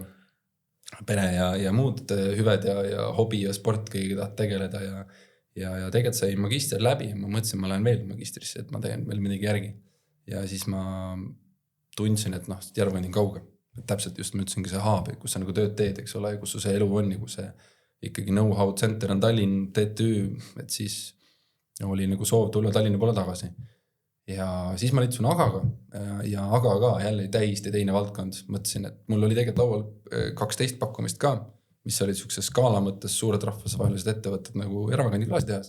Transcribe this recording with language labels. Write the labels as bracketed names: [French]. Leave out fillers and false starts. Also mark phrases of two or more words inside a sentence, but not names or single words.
[Estonian] Pere ja muud hüved ja hobi ja sport kõigiga tahad tegeleda ja tegelikult sai magister läbi ja ma mõtlesin, ma lähen veel magistrisse, et ma teen veel midagi järgi. Ja siis ma tundsin, et Järvakandi on kauge. Täpselt just ma ütlesingi see haab, kus sa nagu tööd teed, eks ole, kus see elu on ja kus see ikkagi [English] know-how center [Estonian] on Tallinn, TTÜ, et siis oli nagu soov tulla Tallinna poole tagasi. Ja siis ma liitusin Agaga ja Aga ka jälle täiesti teine valdkond. Mõtlesin, et mul oli tegelikult laual 12 pakkumist ka, mis olid siukse skaala mõttes suured rahvusvahelised ettevõtted nagu Järvakandi klaasitehas.